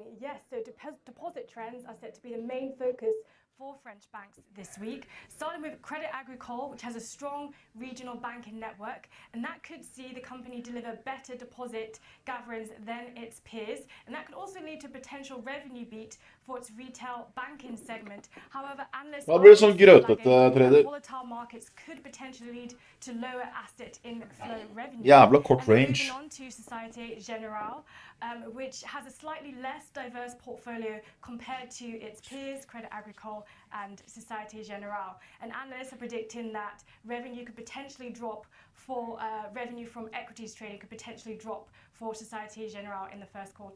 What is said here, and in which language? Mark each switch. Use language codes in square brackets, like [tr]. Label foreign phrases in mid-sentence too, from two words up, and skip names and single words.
[en] Yes, so deposit trends are set to be the main focus for French banks this week, starting with Credit Agricole, which has a strong regional banking network, and that could see the company deliver better deposit gatherings than its peers, and that could also lead to potential revenue beat for its retail banking segment. However, analysts [no] Hva blir det sånn grøtete, trader? [en] volatile markets could potentially lead to lower asset inflow revenue. [no] Jævla kort range. [en] Moving on to Société Générale, which has a slightly less diverse portfolio compared to its peers, Credit Agricole and Société Générale. And analysts are predicting that revenue could potentially drop for revenue from equities trading could potentially drop for Société Générale in the first quarter.